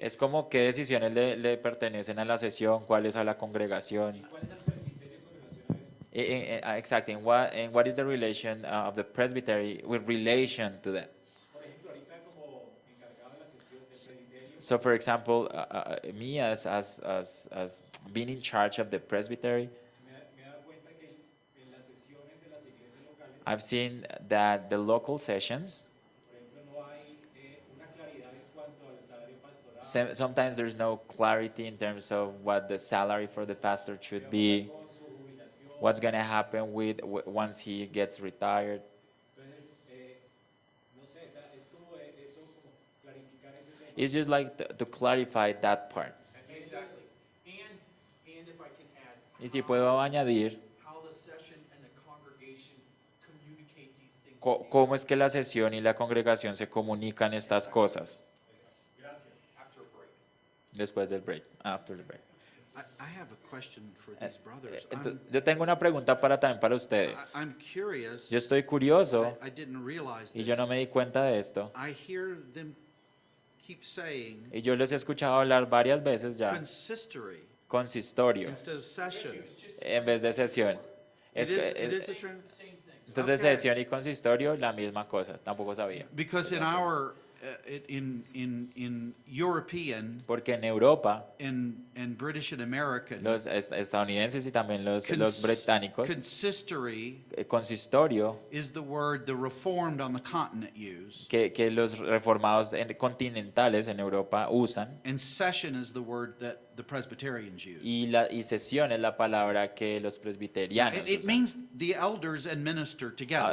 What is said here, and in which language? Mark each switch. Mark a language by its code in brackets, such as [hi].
[es] Es como qué decisiones le pertenecen a la sesión, cuáles a la congregación. [en] Exactly. And what is the relation of the presbytery with relation to that? So, for example, me as being in charge of the presbytery, I've seen that the local sessions, sometimes there's no clarity in terms of what the salary for the pastor should be, what's gonna happen with once he gets retired. [es] Entonces, no sé, o sea, es como eso, como clarificar ese tema. [en] It's just like to clarify that part. Exactly. And if I can add, [es] Y si puedo añadir [en] how the session and the congregation communicate these things. [es] cómo es que la sesión y la congregación se comunican estas cosas Gracias. [en] After a break. [es] después del break, [en] after the break. I have a question for these brothers. [es] Yo tengo una pregunta también para ustedes. [en] I'm curious. [es] Yo estoy curioso [en] I didn't realize [es] y yo no [en] this. [es] me di cuenta de esto. [en] I hear them keep saying [es] Y yo les he escuchado hablar varias veces ya, [en] consistory [es] consistorio, [en] instead of session. [es] en vez de sesión. Es [en] It [es] que- [en] is the trend. Same thing. [es] entonces [en] Okay. [es] sesión y consistorio, la misma cosa, tampoco sabía. [en] Because in our in European [es] Porque en Europa, [en] and British and American [es] los estadounidenses y también los [en] cons- [es] británicos, [en] consistory [es] consistorio, [en] is the word the Reformed on the continent use, [es] que los reformados continentales en Europa usan, [en] and session is the word that the Presbyterians use. [es] y sesión es la palabra que los presbiterianos [en] It [es] usan. [en] means the elders and minister together.